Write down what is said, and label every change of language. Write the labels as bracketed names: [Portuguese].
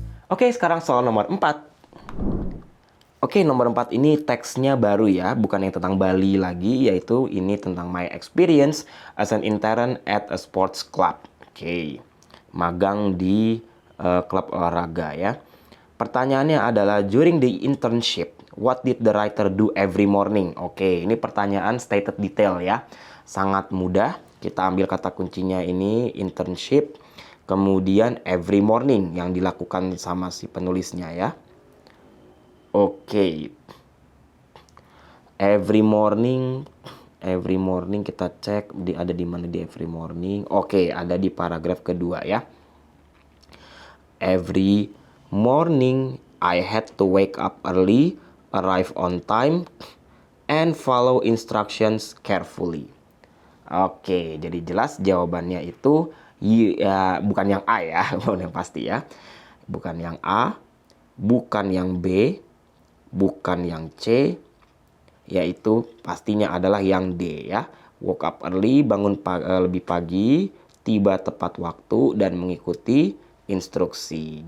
[Indonesian] Oke, sekarang soal nomor 4. Oke, nomor 4 ini teksnya baru ya, bukan yang tentang Bali lagi, yaitu ini tentang [English] my experience as an intern at a sports club. [Indonesian] Oke, magang di klub olahraga ya. Pertanyaannya adalah, [English] during the internship, what did the writer do every morning? [Indonesian] Oke, ini pertanyaan stated detail ya. Sangat mudah, kita ambil kata kuncinya ini, internship. Kemudian every morning yang dilakukan sama si penulisnya ya. Oke. Every morning kita cek ada di mana di every morning. Oke, ada di paragraf kedua ya. [English] Every morning I had to wake up early, arrive on time, and follow instructions carefully. [Indonesian] Oke, jadi jelas jawabannya itu ya, bukan yang A ya, yang pasti ya. Bukan yang A, bukan yang B, bukan yang C, yaitu pastinya adalah yang D ya. [English] Woke up early, [Indonesian] bangun lebih pagi, tiba tepat waktu, dan mengikuti instruksi.